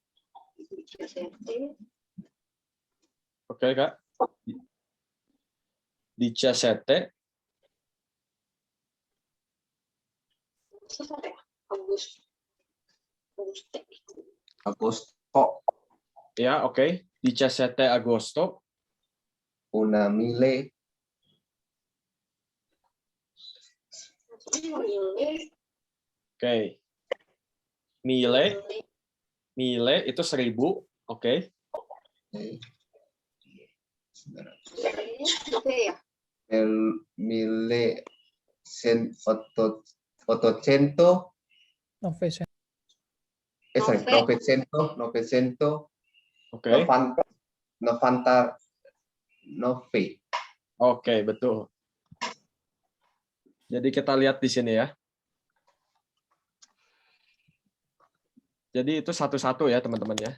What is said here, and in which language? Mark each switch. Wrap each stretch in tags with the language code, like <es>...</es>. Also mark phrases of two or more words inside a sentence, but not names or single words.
<id>Oke, Kak. 17 Agosto. ya, oke. 17 Agosto.</id> <it>Una mille.</it> <id>Oke. Mille itu 1000, oke.</id> <it>El mille ottocento. 900. Sorry, 900. Oke. 99.</it> <id>Oke, betul. Jadi kita lihat di sini ya. Jadi itu satu-satu ya, teman-teman ya.</id>